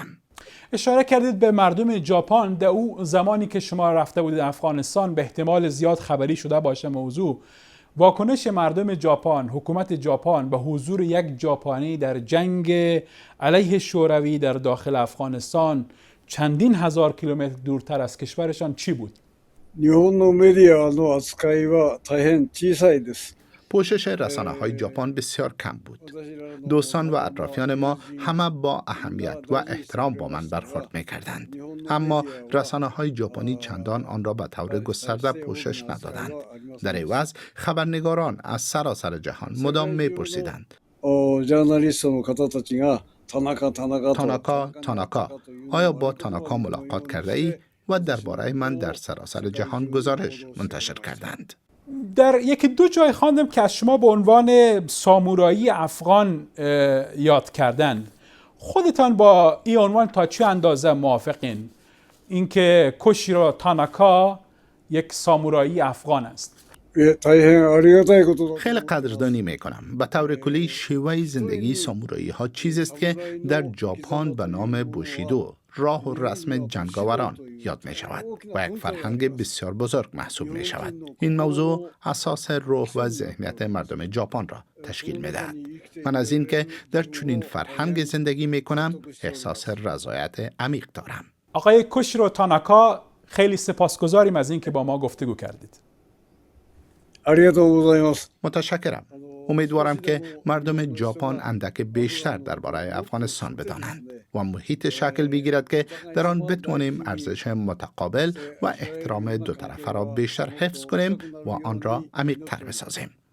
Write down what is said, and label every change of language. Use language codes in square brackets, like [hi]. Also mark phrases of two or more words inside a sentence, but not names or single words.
[fa] اشاره کردید به مردم ژاپن. در او زمانی که شما رفته بودید افغانستان به احتمال زیاد خبری شده باشه موضوع. واکنش مردم ژاپن، حکومت ژاپن به حضور یک ژاپنی در جنگ علیه شوروی در داخل افغانستان چندین هزار کیلومتر دورتر از کشورشان چی بود؟ [ja] 日本のメディアの扱いは大変小さいです。 [fa] پوشش رسانه های ژاپن بسیار کم بود. دوستان و اطرافیان ما همه با اهمیت و احترام با من برخورد می کردند. اما رسانه های ژاپنی چندان آن را به طور گسترده پوشش ندادند. در عوض خبرنگاران از سراسر جهان مدام می پرسیدند [ja] ジャーナリストの方たちが田中 [fa] تاناکا آیا با تاناکا ملاقات کرده ای؟ و درباره من در سراسر جهان گزارش منتشر کردند. در یکی دو جای خواندم که از شما به عنوان سامورایی افغان یاد کردند. خودتان با این عنوان تا چه اندازه موافقین؟ اینکه کوشیرو تاناکا یک سامورایی افغان است. [ja] 大変ありがたいことだ。 [fa] خیلی قدردانی می کنم. به طور کلی شیوه زندگی سامورایی ها چیزی است که در ژاپن به نام بوشیدو، راه و رسم جنگاوران یاد می شود و یک فرهنگ بسیار بزرگ محسوب می شود. این موضوع اساس روح و ذهنیت مردم ژاپن را تشکیل می دهد. من از این که در چنین فرهنگ زندگی می کنم احساس رضایت عمیق دارم. آقای کوشیرو تاناکا، خیلی سپاسگزاریم از این که با ما گفتگو کردید. [ja] ありがとうございます。 [fa] متشکرم. امیدوارم که مردم ژاپن اندک بیشتر درباره افغانستان بدانند و محیط شکل بگیرد که در آن بتوانیم ارزش متقابل و احترام دو طرفه را بیشتر حفظ کنیم و آن را عمیق‌تر بسازیم.